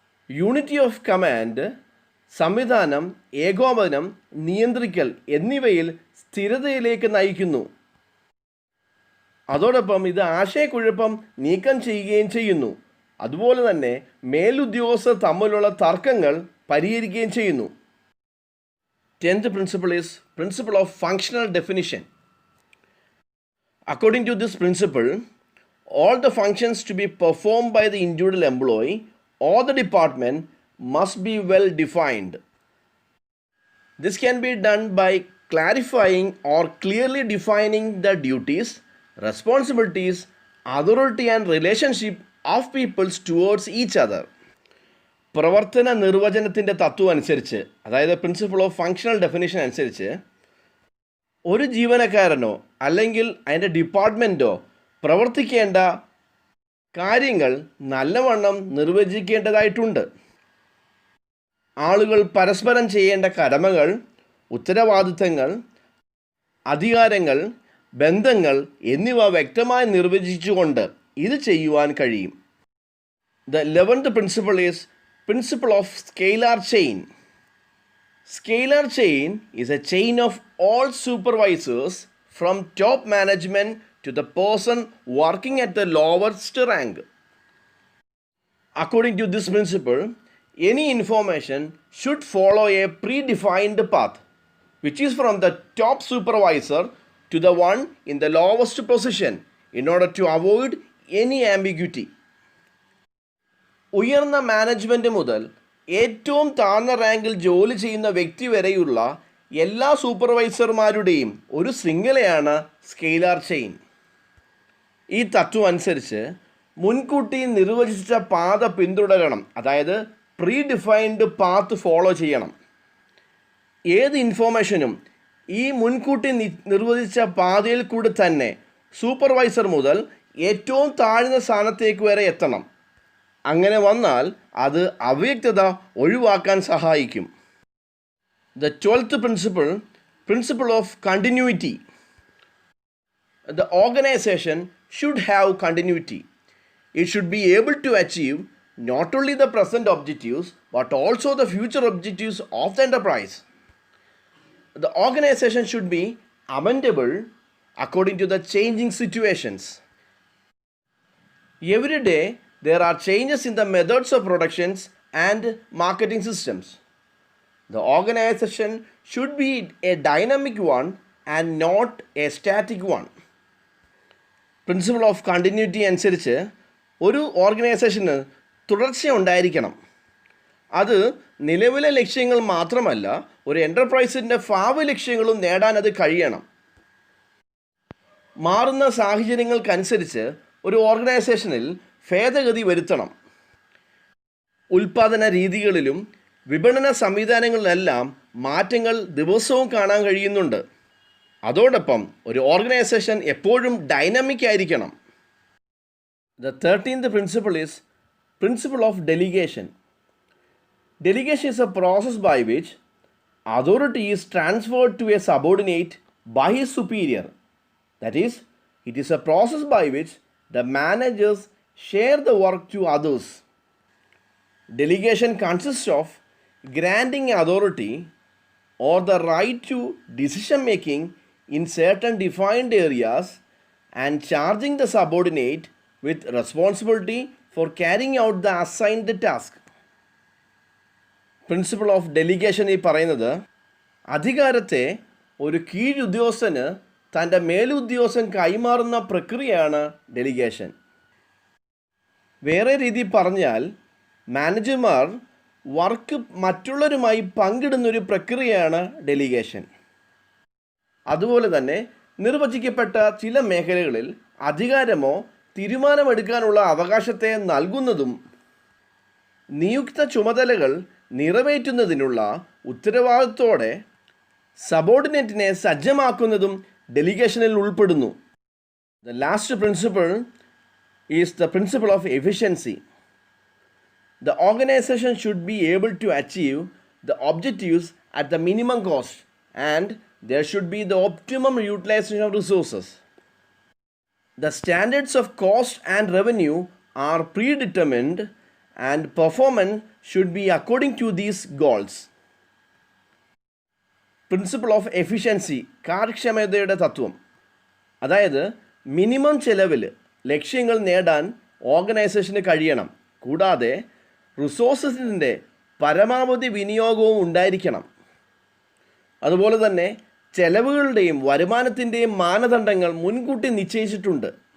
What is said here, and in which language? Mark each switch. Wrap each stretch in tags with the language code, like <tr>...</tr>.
<ml>Unity of command സംവിധാനം, ഏകോപനം, നിയന്ത്രിക്കൽ എന്നിവയിൽ സ്ഥിരതയിലേക്ക് നയിക്കുന്നു. അതോടൊപ്പം ഇത് ആശയക്കുഴപ്പം നീക്കം ചെയ്യുകയും ചെയ്യുന്നു. അതുപോലെ തന്നെ മേലുദ്യോഗസ്ഥർ തമ്മിലുള്ള തർക്കങ്ങൾ പരിഹരിക്കുകയും ചെയ്യുന്നു.</ml> <en>10th principle is principle of functional definition. According to this principle, all the functions to be performed by the individual employee or the department must be well defined. This can be done by clarifying or clearly defining the duties, responsibilities, authority and relationship of people towards each other.</en> <ml>പ്രവർത്തന നിർവചനത്തിൻ്റെ തത്വം അനുസരിച്ച്, അതായത് principle of functional definition അനുസരിച്ച്, ഒരു ജീവനക്കാരനോ അല്ലെങ്കിൽ അതിൻ്റെ ഡിപ്പാർട്ട്മെൻറ്റോ പ്രവർത്തിക്കേണ്ട കാര്യങ്ങൾ നല്ലവണ്ണം നിർവചിക്കേണ്ടതായിട്ടുണ്ട്. ആളുകൾ പരസ്പരം ചെയ്യേണ്ട കടമകൾ, ഉത്തരവാദിത്തങ്ങൾ, അധികാരങ്ങൾ, ബന്ധങ്ങൾ എന്നിവ വ്യക്തമായി നിർവചിച്ചുകൊണ്ട് ഇത് ചെയ്യുവാൻ കഴിയും.</ml> <en>The 11th principle is principle of scalar chain. Scalar chain is a chain of all supervisors from top management to the person working at the lowest rank. According to this principle, any information should follow a predefined path, which is from the top supervisor to the one in the lowest position, in order to avoid any ambiguity.</en> <ml>ഉയർന്ന management മുതൽ ഏറ്റവും താഴ്ന്ന റാങ്കിൽ ജോലി ചെയ്യുന്ന വ്യക്തി വരെയുള്ള എല്ലാ സൂപ്പർവൈസർമാരുടെയും ഒരു ശൃംഖലയാണ് സ്കെയിലാർ ചെയിൻ. ഈ തത്വം അനുസരിച്ച് മുൻകൂട്ടി നിർവചിച്ച പാത പിന്തുടരണം, അതായത് പ്രീ ഡിഫൈൻഡ് പാത്ത് ഫോളോ ചെയ്യണം. ഏത് ഇൻഫോർമേഷനും ഈ മുൻകൂട്ടി നിർവചിച്ച പാതയിൽ കൂടി തന്നെ സൂപ്പർവൈസർ മുതൽ ഏറ്റവും താഴ്ന്ന സ്ഥാനത്തേക്ക് വരെ എത്തണം. അങ്ങനെ വന്നാൽ അത് അവ്യക്തത ഒഴിവാക്കാൻ സഹായിക്കും.</ml> <en>The 12th principle, principle of continuity. The organization should have continuity. It should be able to achieve not only the present objectives but also the future objectives of the enterprise. The organization should be amendable according to the changing situations. Every day there are changes in the methods of productions and marketing systems. The organization should be a dynamic one and not a static one.</en> <ml>Principle of continuity അനുസരിച്ച് ഒരു ഓർഗനൈസേഷന് തുടർച്ച ഉണ്ടായിരിക്കണം. അത് നിലവിലെ ലക്ഷ്യങ്ങൾ മാത്രമല്ല, ഒരു എൻ്റർപ്രൈസിൻ്റെ ഭാവി ലക്ഷ്യങ്ങളും നേടാൻ അത് കഴിയണം. മാറുന്ന സാഹചര്യങ്ങൾക്കനുസരിച്ച് ഒരു ഓർഗനൈസേഷനിൽ ഭേദഗതി വരുത്തണം. ഉൽപാദന രീതികളിലും വിപണന സംവിധാനങ്ങളിലെല്ലാം മാറ്റങ്ങൾ ദിവസവും കാണാൻ കഴിയുന്നുണ്ട്. അതോടൊപ്പം ഒരു ഓർഗനൈസേഷൻ എപ്പോഴും ഡൈനാമിക് ആയിരിക്കണം.</ml> <en>The 13th principle is principle of delegation. Delegation is a process by which authority is transferred to a subordinate by his superior. That is, it is a process by which the managers share the work to others. Delegation consists of granting authority or the right to decision making in certain defined areas and charging the subordinate with responsibility for carrying out the assigned task.</en> <ml>Principle of delegation ഈ പറയുന്നത് അധികാരത്തെ ഒരു കീഴുദ്യോഗസ്ഥന് തൻ്റെ മേലുദ്യോഗസ്ഥൻ കൈമാറുന്ന പ്രക്രിയയാണ് delegation. വേറെ രീതി പറഞ്ഞാൽ മാനേജർമാർ വർക്ക് മറ്റുള്ളവരുമായി പങ്കിടുന്നൊരു പ്രക്രിയയാണ് ഡെലിഗേഷൻ. അതുപോലെ തന്നെ നിർവചിക്കപ്പെട്ട ചില മേഖലകളിൽ അധികാരമോ തീരുമാനമെടുക്കാനുള്ള അവകാശത്തെ നൽകുന്നതും നിയുക്ത ചുമതലകൾ നിറവേറ്റുന്നതിനുള്ള ഉത്തരവാദിത്തോടെ സബോർഡിനേറ്റിനെ സജ്ജമാക്കുന്നതും ഡെലിഗേഷനിൽ ഉൾപ്പെടുന്നു.</ml> <en>The last principle is the principle of efficiency. The organization should be able to achieve the objectives at the minimum cost, and there should be the optimum utilization of resources. The standards of cost and revenue are predetermined, and performance should be according to these goals. Principle of efficiency,</en> <ml>കാര്യക്ഷമതയുടെ തത്വം. അതായത് minimum ചെലവിൽ ലക്ഷ്യങ്ങൾ നേടാൻ ഓർഗനൈസേഷന് കഴിയണം. കൂടാതെ റിസോഴ്സസിൻ്റെ പരമാവധി വിനിയോഗവും ഉണ്ടായിരിക്കണം. അതുപോലെ തന്നെ ചെലവുകളുടെയും വരുമാനത്തിൻ്റെയും മാനദണ്ഡങ്ങൾ മുൻകൂട്ടി നിശ്ചയിച്ചിട്ടുണ്ട്.</ml>